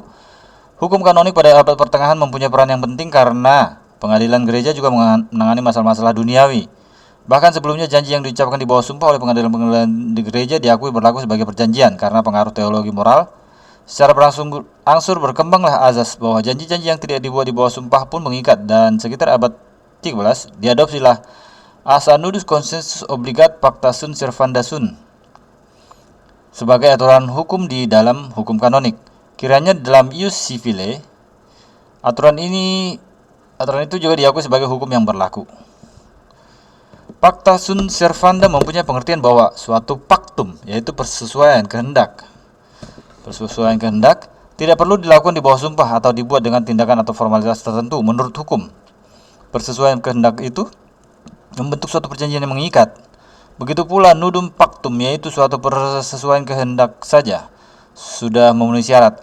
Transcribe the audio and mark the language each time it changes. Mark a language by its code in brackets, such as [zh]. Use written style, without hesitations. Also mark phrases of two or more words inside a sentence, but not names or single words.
[id] Hukum kanonik pada abad pertengahan mempunyai peran yang penting karena pengadilan gereja juga menangani masalah-masalah duniawi. Bahkan sebelumnya janji yang diucapkan di bawah sumpah oleh pengadilan di gereja diakui berlaku sebagai perjanjian karena pengaruh teologi moral. Secara berangsur berkembanglah azas bahwa janji-janji yang tidak dibuat di bawah sumpah pun mengikat, dan sekitar abad 13 diadopsilah asa [la] nudus consensus obligat pacta sunt servanda sunt [id] sebagai aturan hukum di dalam hukum kanonik. Kiranya dalam [la] ius civile, [id] aturan itu juga diakui sebagai hukum yang berlaku. [la] Pacta sunt servanda [id] mempunyai pengertian bahwa suatu paktum, yaitu persesuaian kehendak, tidak perlu dilakukan di bawah sumpah atau dibuat dengan tindakan atau formalitas tertentu menurut hukum. Persesuaian kehendak itu membentuk suatu perjanjian yang mengikat. Begitu pula [la] nudum pactum, [id] yaitu suatu persesuaian kehendak saja sudah memenuhi syarat.